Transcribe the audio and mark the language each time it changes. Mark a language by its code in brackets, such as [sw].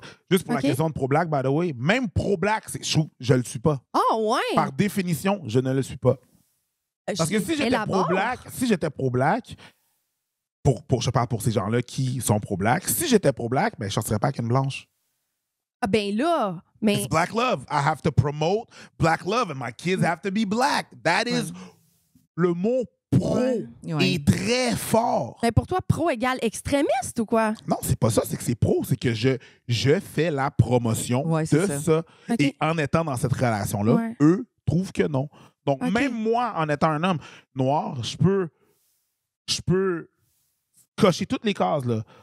[fr] Juste pour la question de pro-black, [en] by the way, [fr] même pro-black, je le suis pas. Oh, ouais! Par définition, je ne le suis pas. Parce que si j'étais pro-black, je parle pour ces gens-là qui sont pro-black, si j'étais pro-black, ben, je sortirais pas avec une blanche. Ah ben là, mais... [en] It's black love. I have to promote black love and my kids have to be black. That is... [fr] Le mot pro est très fort. Mais pour toi, pro égale extrémiste ou quoi? Non, c'est pas ça. C'est que c'est pro. C'est que je fais la promotion de ça. Okay. Et en étant dans cette relation-là, eux trouvent que non. Donc, même moi, en étant un homme noir, je peux cocher toutes les cases, là.